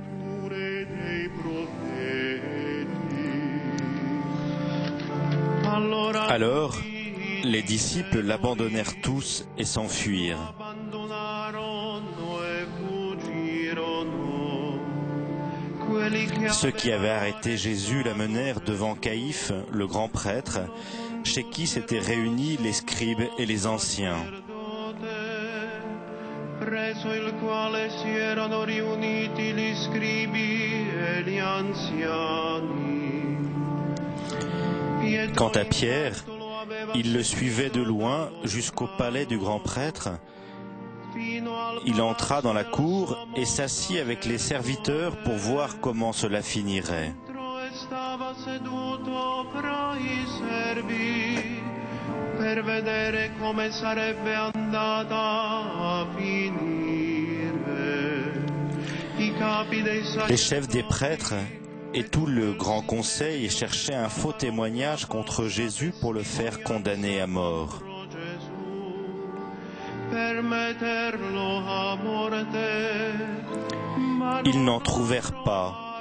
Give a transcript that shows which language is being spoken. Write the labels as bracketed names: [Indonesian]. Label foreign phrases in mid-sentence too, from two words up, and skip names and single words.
[French] Alors, les disciples l'abandonnèrent tous et s'enfuirent. Ceux qui avaient arrêté Jésus l'amenèrent devant Caïphe, le grand prêtre, chez qui s'étaient réunis les scribes et les anciens. [Italian] presso il quale si erano riuniti gli scribi e gli anziani. [French] Quant à Pierre, il le suivait de loin jusqu'au palais du grand prêtre. Il entra dans la cour et s'assit avec les serviteurs pour voir comment cela finirait. [Italian] Per vedere come sarebbe andata a finire. I capi dei [French] Les chefs des prêtres et tout le grand conseil cherchaient un faux témoignage contre Jésus pour le faire condamner à mort. Ils n'en trouvèrent pas.